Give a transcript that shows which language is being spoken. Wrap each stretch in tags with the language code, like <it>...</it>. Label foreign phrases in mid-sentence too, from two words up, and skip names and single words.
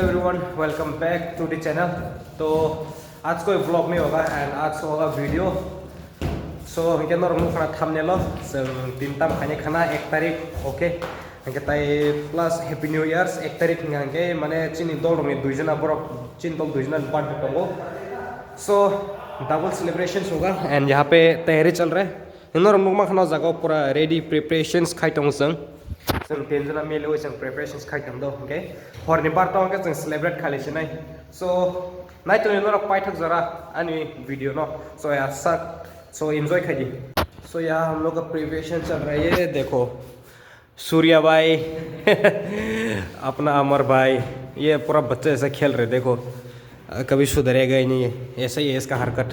<en>Everyone, welcome back to the channel.</en> <hi>तो आज कोई व्लॉग नहीं होगा एंड आज होगा वीडियो।</hi> <trp>सो हमके नोर मुखना थंबनेल जों तीनटाम खाने खाना 1 तारिख ओके हमके ताई प्लस</trp> <en>Happy New Years</en> <trp>1 तारिख हमके माने चिनी दल दंनि दुइजना बरक चिन दल दुइजना बर्थडे दंगो।</trp> <hi>सो</hi> <en>double celebrations</en> <hi>होगा एंड यहाँ पे तैयारी चल रहा है।</hi> <trp>नोर मुखमा खाना जगह पूरा</trp> <en>ready preparations</en> <trp>खाइतों जों तीनजना मिलुई जों प्रिपरेशंस खाइतों दो ओके हरनि बारटाव के जों सेलिब्रेट खालिसनाय। सो नाइट तो नोर पाइथक जरा आनी वीडियो नो।</trp> <hi>सो यार</hi> <en>so enjoy</en> <hi>खाइए। सो यहाँ हम लोग का प्रिपरेशन चल रहा है। ये देखो सूर्या भाई अपना अमर भाई ये पूरा बच्चे ऐसे खेल रहे देखो, कभी सुधरेगा ही नहीं है, ऐसा ही है इसका हरकत।</hi>